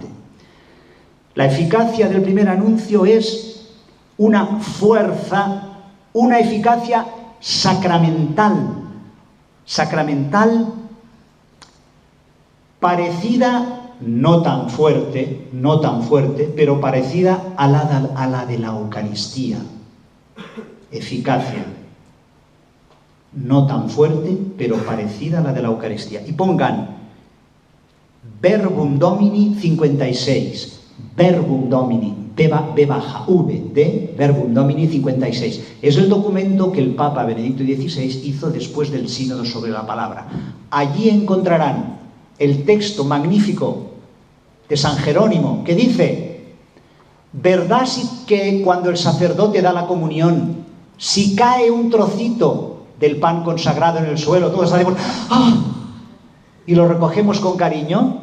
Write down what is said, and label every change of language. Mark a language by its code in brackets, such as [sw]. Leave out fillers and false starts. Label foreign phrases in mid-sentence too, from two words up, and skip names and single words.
[es] La eficacia del primer anuncio es una fuerza, una eficacia sacramental, parecida, no tan fuerte, pero parecida a la de la Eucaristía. Eficacia. No tan fuerte, pero parecida a la de la Eucaristía. Y pongan Verbum Domini 56. Verbum Domini, B baja, V, de Verbum Domini 56. Es el documento que el Papa Benedicto XVI hizo después del Sínodo sobre la Palabra. Allí encontrarán el texto magnífico de San Jerónimo, que dice: ¿verdad que cuando el sacerdote da la comunión, si cae un trocito del pan consagrado en el suelo, todos hacemos ¡ah!, y lo recogemos con cariño?